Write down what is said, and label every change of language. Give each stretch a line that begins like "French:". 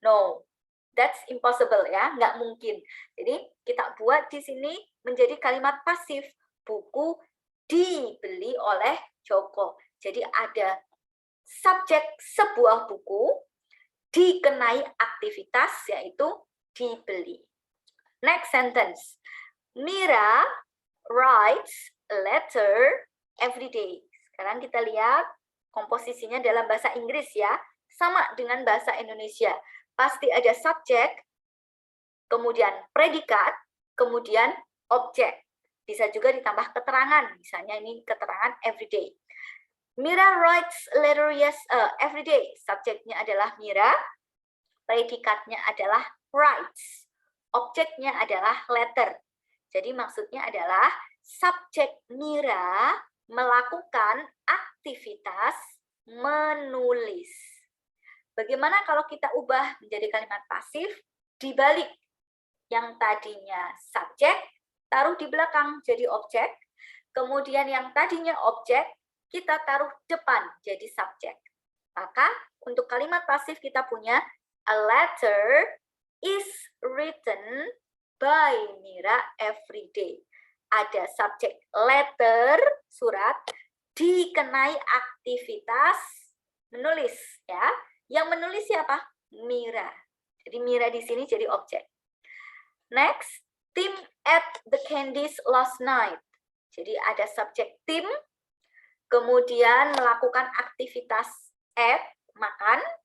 English: No. That's impossible
Indonesian: ya, nggak mungkin. Jadi kita buat di sini menjadi kalimat pasif. Buku dibeli oleh Joko. Jadi ada subjek sebuah buku dikenai aktivitas yaitu dibeli.
English: Next sentence. Mira writes a letter every day.
Indonesian: Sekarang kita lihat komposisinya dalam bahasa Inggris ya. Sama dengan bahasa Indonesia. Pasti ada subjek, kemudian predikat, kemudian objek. Bisa juga ditambah keterangan, misalnya ini keterangan everyday.
English: Mira writes a letter every day.
Indonesian: Subjeknya adalah Mira, predikatnya adalah writes, objeknya adalah letter. Jadi maksudnya adalah subjek Mira melakukan aktivitas menulis. Bagaimana kalau kita ubah menjadi kalimat pasif? Dibalik. Yang tadinya subjek, taruh di belakang jadi objek. Kemudian yang tadinya objek, kita taruh depan jadi subjek. Maka untuk kalimat pasif kita punya
English: a letter is written by Mira every day.
Indonesian: Ada subjek letter, surat, dikenai aktivitas menulis ya. Yang menulis siapa? Mira. Jadi Mira di sini jadi objek.
English: Next, Tim ate the candies last night.
Indonesian: Jadi ada subjek Tim, kemudian melakukan aktivitas ate, makan.